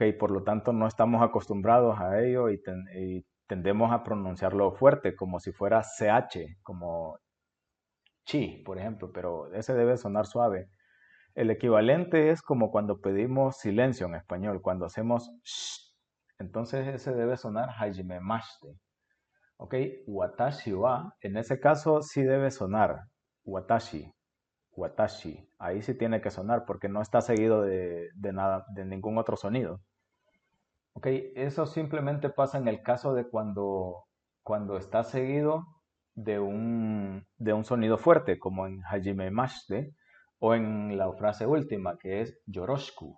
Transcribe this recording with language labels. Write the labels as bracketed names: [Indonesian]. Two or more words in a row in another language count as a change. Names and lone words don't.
[Spanish] Por lo tanto, no estamos acostumbrados a ello y tendemos a pronunciarlo fuerte, como si fuera CH, como chi, por ejemplo, pero ese debe sonar suave. El equivalente es como cuando pedimos silencio en español, cuando hacemos sh. Entonces ese debe sonar hajimemashite. ¿Ok? [Japanese] Watashi wa, [Spanish] en ese caso sí debe sonar watashi. Watashi. Ahí sí tiene que sonar porque no está seguido de nada, de ningún otro sonido. Ok, eso simplemente pasa en el caso de cuando está seguido de un sonido fuerte, como en [Japanese] Hajime Mashite, [Spanish] o en la frase última, que es Yoroshiku.